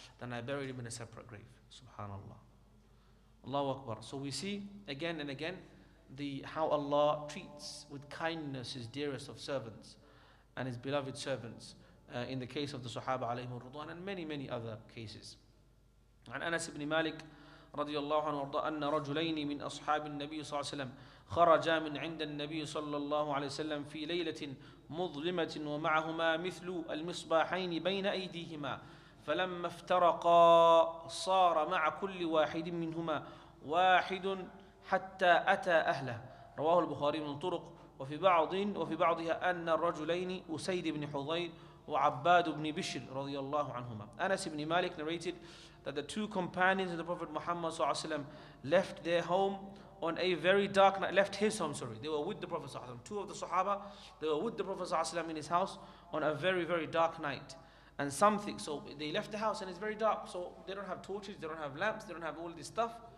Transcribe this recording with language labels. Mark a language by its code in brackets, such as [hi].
[en] Then I buried him in a separate grave. Subhanallah. Allahu Akbar. So we see again and again how Allah treats with kindness his dearest of servants and his beloved servants, in the case of the Sahaba alayhim ridwan, and many other cases. [ar] عن أنس بن مالك رضي الله عنه وارضاه أن رجلين من أصحاب النبي صلى الله عليه وسلم خرجا من عند النبي صلى الله عليه وسلم في ليلة مظلمة ومعهما مثل المصباحين بين أيديهما، فلما افترقا صار مع كل واحد منهما واحد حتى أتى أهله. رواه البخاري من طرق، وفي بعضها أن الرجلين أسيد بن حضير وعباد بن بشر رضي الله عنهما. [en] Anas ibn Malik narrated that the two companions of the Prophet Muhammad ﷺ left their home on a very dark night, left his home, sorry. They were with the Prophet ﷺ. Two of the Sahaba, they were with the Prophet ﷺ in his house on a very dark night. And so they left the house and it's very dark, so they don't have torches, they don't have lamps, they don't have all this stuff.